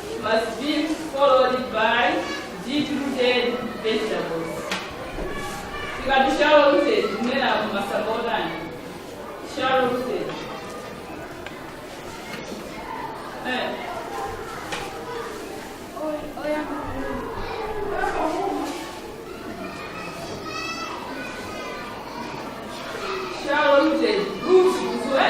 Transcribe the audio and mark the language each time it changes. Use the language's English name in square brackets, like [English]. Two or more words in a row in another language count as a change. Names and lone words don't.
[English] must be followed by deep-rooted vegetables. Tikati shallow rooted, [Nyanja] tunena masamba otani. [English] Shallow rooted. Shallow rooted, roots is what?